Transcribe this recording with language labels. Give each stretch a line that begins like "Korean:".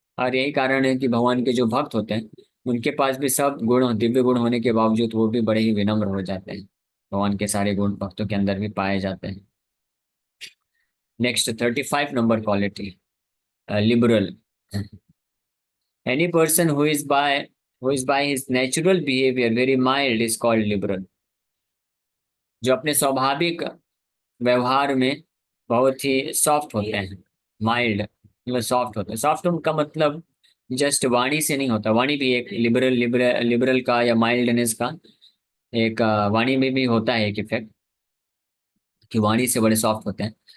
Hindi: और यही कारण है कि भगवान के जो भक्त होते हैं उनके पास भी सब गुण, दिव्य गुण होने के बावजूद वो भी बड़े ही विनम्र हो जाते हैं। भगवान के सारे गुण भक्तों के अंदर भी पाए जाते हैं। Next 35 number quality, liberal.
English: Any person who is by his natural behavior very mild is called liberal.
Hindi: जो अपने स्वाभाविक व्यवहार में बहुत ही सॉफ्ट होते हैं, माइल्ड मतलब सॉफ्ट होते हैं। सॉफ्ट का मतलब जस्ट वाणी से नहीं होता, वाणी भी एक लिबरल का या माइल्डनेस का एक वाणी में भी होता है एक इफेक्ट कि वाणी से बड़े सॉफ्ट होते हैं।